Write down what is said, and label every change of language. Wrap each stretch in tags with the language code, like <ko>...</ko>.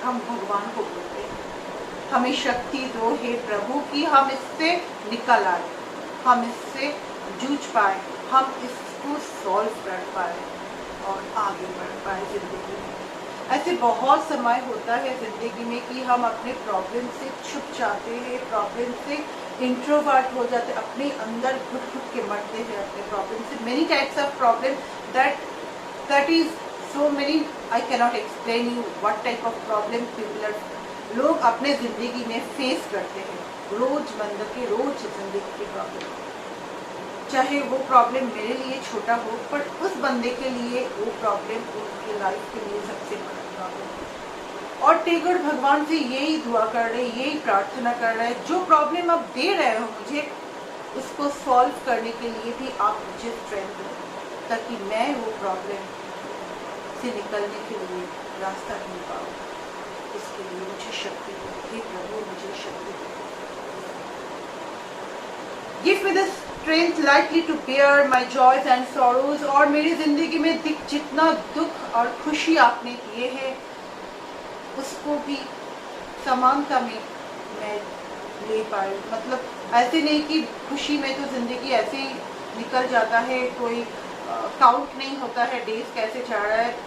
<hi>हम भगवान को बोलते हैं हमें शक्ति दो हे प्रभु कि हम इससे निकल आए, हम इससे जूझ पाए, हम इसको सॉल्व कर पाए और आगे बढ़ पाए जिंदगी में. ऐसे बहुत समय होता है जिंदगी में कि हम अपने प्रॉब्लम से छुप जाते हैं, प्रॉब्लम से इंट्रोवर्ट हो जाते, अपने अंदर घुट-घुट के मरते हैं अपने प्रॉब्लम से.</hi> <en>Many types of problem that is so many. I cannot explain you what type of problem people are.</en> <hi>लोग अपने जिंदगी में फेस करते हैं रोजमर्रा के रोज जिंदगी के प्रॉब्लम. चाहे वो प्रॉब्लम मेरे लिए छोटा हो, पर उस बंदे के लिए वो प्रॉब्लम उनकी लाइफ के लिए सबसे बड़ा प्रॉब्लम है. और टैगोर भगवान से यही दुआ कर रहे, यही प्रार्थना कर रहे हैं, जो प्रॉब्लम आप दे रहे हो मुझे, उसको सॉल्व करने के लिए भी आप मुझे स्ट्रेंथ दो ताकि मैं वो प्रॉब्लम से निकलने के लिए रास्ता ढूंढ पाऊँ. इसके लिए मुझे शक्ति दो हे प्रभु, मुझे शक्ति दो.</hi> <en>Give me the strength lightly to bear my joys and sorrows.</en> <hi>और मेरी जिंदगी में जितना दुख और खुशी आपने दिए हैं उसको भी समानता में मैं ले पाऊँ. मतलब ऐसे नहीं कि खुशी में तो जिंदगी ऐसे ही निकल जाता है, कोई काउंट नहीं होता है डेज कैसे जा रहा है.</hi>